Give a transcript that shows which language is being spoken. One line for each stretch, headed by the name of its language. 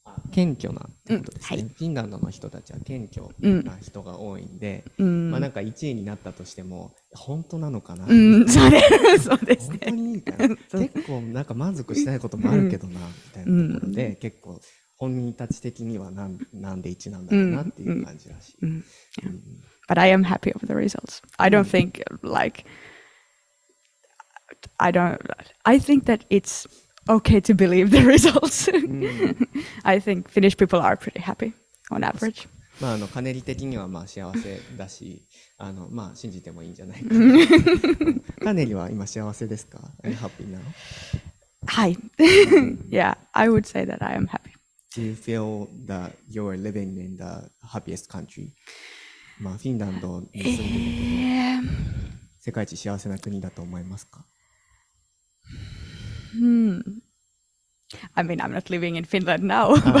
Japanese: 謙虚なってことですね、フィンランドの人たちは謙虚な人が多いんで、まあなんか1位になったとしても本当なのかな、そうですね、本当にいいかな結構なんか満足しないこともあるけどな、みたいなところで、結構本人たち的にはなんで1なんだろうなっていう感じらしい。
English: But I am happy with the results. I don't think like I think that it's okay to believe the results. I think Finnish people are pretty happy on average.
Japanese: まあカネリ的にはまあ幸せだし、まあ信じてもいいんじゃないかな。カネリは今幸せですか？
English: Are you happy now?
Japanese: はい。
English: Yeah, I would say that I am happy. Do you feel that you're living in the happiest country?
Japanese: まあフィンランドに住んでるけど、世界一幸せな国だと思いますか
English: ？I mean, I'm not living in Finland now.